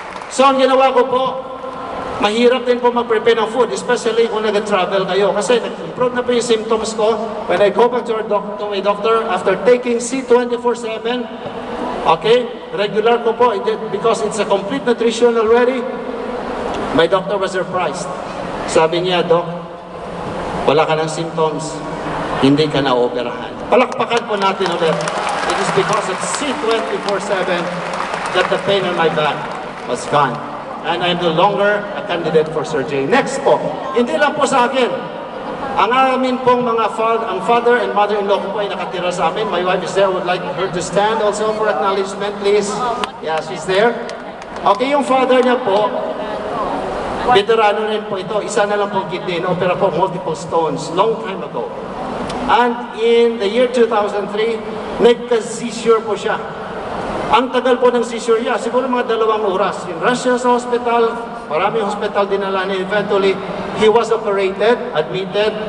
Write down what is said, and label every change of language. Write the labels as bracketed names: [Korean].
[Filipino] So ang ginawa ko po, mahirap din po mag-prepare ng food, especially kung nag-travel kayo. Kasi nag-improve na po yung symptoms ko. [English] When I go back to my doctor, after taking C24/7, okay, [Filipino] regular ko po, [English] because it's a complete nutrition already, my doctor was surprised. [Filipino] Sabi niya, Doc, wala ka ng symptoms, hindi ka na-operahan. Palakpakan po natin ulit. [English] It is because of C24/7 that the pain in my back was gone. And I'm no longer a candidate for surgery. [Filipino] Next po, hindi lang po sa akin. Ang amin pong ang [English] father and mother-in-law [Filipino] ko po ay nakatira sa amin. [English] My wife is there. I would like her to stand also for acknowledgement, please. Yeah, she's there. [Filipino] Okay, yung father niya po, veterano rin po ito. Isa na lang pong kidney. Opera po [English] multiple stones. Long time ago. And in the year 2003, [Filipino] nagka-seizure po siya. Ang tagal po ng seizure niya, siguro mga 2 oras. In Russia sa hospital, maraming hospital dinala niya. [English] Eventually, he was operated, admitted.